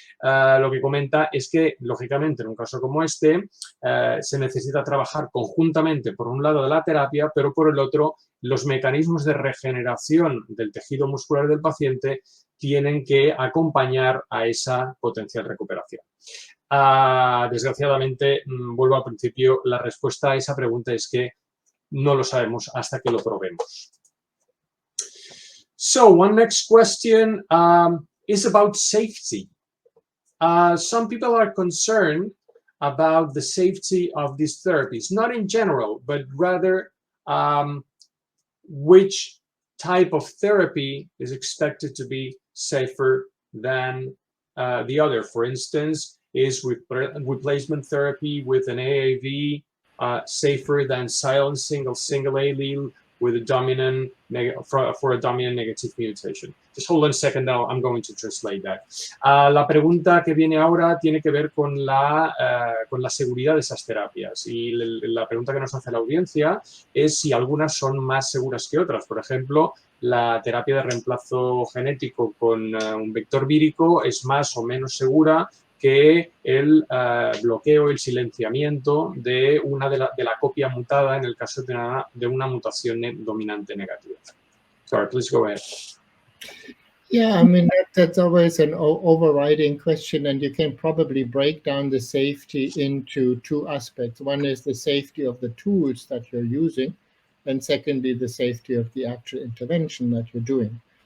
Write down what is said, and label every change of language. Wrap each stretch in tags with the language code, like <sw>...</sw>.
<es>Lo que comenta es que, lógicamente, en un caso como este, se necesita trabajar conjuntamente, por un lado, de la terapia, pero por el otro, los mecanismos de regeneración del tejido muscular del paciente tienen que acompañar a esa potencial recuperación. Desgraciadamente, vuelvo al principio, la respuesta a esa pregunta es que no lo sabemos hasta que lo probemos.</es> <en>So, one next question is about safety. Some people are concerned about the safety of these therapies, not in general, but rather which type of therapy is expected to be safer than the other. For instance, is replacement therapy with an AAV safer than silencing a single allele with a dominant for a dominant negative mutation? Just hold on a second now, I'm going to translate that.</en> <es>La pregunta que viene ahora tiene que ver con la seguridad de esas terapias, y la pregunta que nos hace la audiencia es si algunas son más seguras que otras. Por ejemplo, la terapia de reemplazo genético con un vector vírico es más o menos segura que el bloqueo, el silenciamiento de la copia mutada en el caso de una mutación dominante negativa.</es> <en>Sorry, please go ahead. Yeah, I mean, that's always an overriding question, and you can probably break down the safety into two aspects. One is the safety of the tools that you're using, and secondly, the safety of the actual intervention that you're doing.</en>